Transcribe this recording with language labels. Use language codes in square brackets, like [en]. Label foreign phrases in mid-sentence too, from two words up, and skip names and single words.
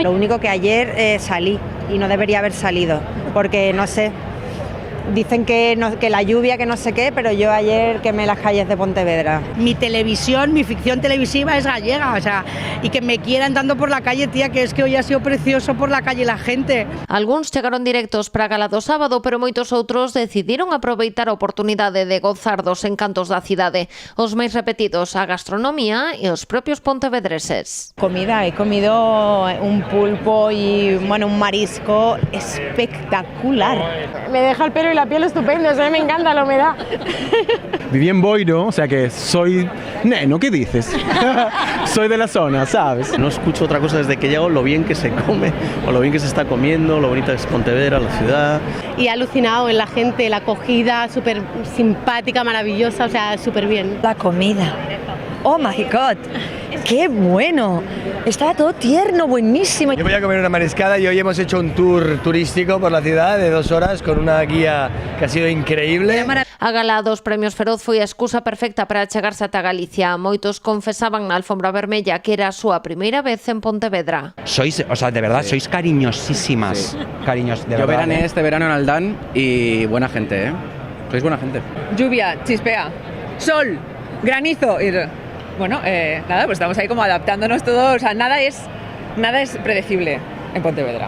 [es] Lo único que ayer salí y no debería haber salido, porque no sé. Dicen que la lluvia, que no sé qué, pero yo ayer quemé las calles de Pontevedra. Mi televisión, mi ficción televisiva es gallega, o sea, y que me quieran dando por la calle, tía, que es que hoy ha sido precioso por la calle la gente. [gl] Algúns chegaron directos para a gala do sábado, pero moitos outros decidiron aproveitar a oportunidade de gozar dos encantos da cidade. Os máis repetidos, a gastronomía e os propios pontevedreses. [es] Comida, he comido un pulpo y bueno, un marisco espectacular. Me deja el pelo y la piel estupenda, me encanta la humedad. Viví en Boiro, o sea que soy... Neno, ¿qué dices? Soy de la zona, ¿sabes? No escucho otra cosa desde que llego, lo bien que se come, o lo bien que se está comiendo, lo bonita es Pontevedra, la ciudad. Y he alucinado en la gente, la acogida, súper simpática, maravillosa, o sea, súper bien. La comida. [en] Oh my God, [es] qué bueno. Estaba todo tierno, buenísimo. Yo voy a comer una mariscada y hoy hemos hecho un tour turístico por la ciudad de 2 horas con una guía que ha sido increíble. [gl] A gala dos premios Feroz foi a excusa perfecta para chegarse ata Galicia. Moitos confesaban na alfombra vermella que era a súa primeira vez en Pontevedra. [es] Sois, o sea, de verdad, sois cariñosísimas. Cariños, de verdad. Yo veraneé este verano en Aldán y buena gente, ¿eh? Sois buena gente. Lluvia, chispea, sol, granizo y... Bueno, nada, pues estamos ahí como adaptándonos todos, o sea, nada es predecible en Pontevedra.